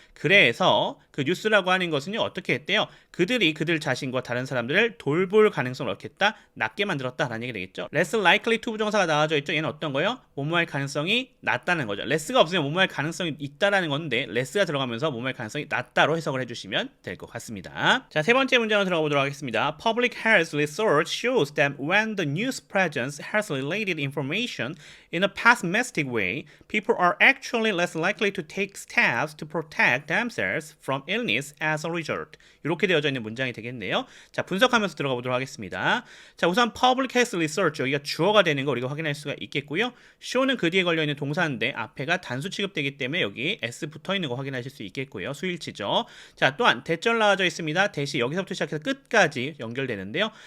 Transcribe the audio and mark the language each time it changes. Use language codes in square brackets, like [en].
[ko] 그래서 그 뉴스라고 하는 것은요, 어떻게 했대요? 그들이 그들 자신과 다른 사람들을 돌볼 가능성을 얻겠다, 낮게 만들었다라는 얘기 되겠죠. less likely to 부정사가 나와져 있죠. 얘는 어떤 거요? 뭐뭐할 가능성이 낮다는 거죠. less가 없으면 뭐뭐할 가능성이 있다라는 건데 less가 들어가면서 뭐뭐할 가능성이 낮다로 해석을 해주시면 될 것 같습니다. 자, 세 번째 문장으로 들어가 보도록 하겠습니다. [en] Public health research shows that when the news presents health-related information in a pessimistic way, people are actually less likely to take steps to protect themselves from illness as a result. [ko] 이렇게 되어져 있는 문장이 되겠네요. 자, 분석하면서 들어가 보도록 하겠습니다. 자, 우선 [en] public health research [ko] 여기가 주어가 되는 거 우리가 확인할 수가 있겠고요. show는 그 뒤에 걸려 있는 동사인데 앞에가 단수 취급되기 때문에 여기 s 붙어 있는 거 확인하실 수 있겠고요. 수일치죠. 자, 또한 대절 나와져 있습니다. 대시 여기서부터 시작해서 끝까지 연결되는데요.